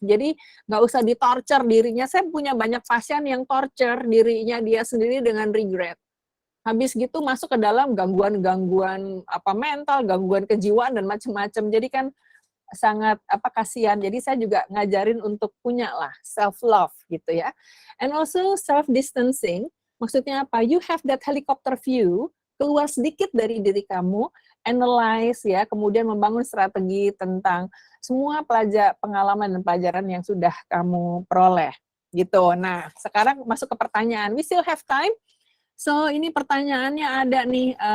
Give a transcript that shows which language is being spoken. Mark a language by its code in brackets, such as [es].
[id] Jadi nggak usah di-torture dirinya. Saya punya banyak pasien yang torture dirinya dia sendiri dengan regret. Habis gitu masuk ke dalam gangguan-gangguan mental, gangguan kejiwaan, dan macam-macam. Jadi kan sangat kasihan. Jadi saya juga ngajarin untuk punya lah self love gitu ya. [en] And also self distancing. [id] Maksudnya apa? [en] You have that helicopter view, [id] keluar sedikit dari diri kamu, analyze ya, kemudian membangun strategi tentang semua pengalaman dan pelajaran yang sudah kamu peroleh gitu. Nah, sekarang masuk ke pertanyaan. [en] We still have time. [id] So, ini pertanyaannya ada nih.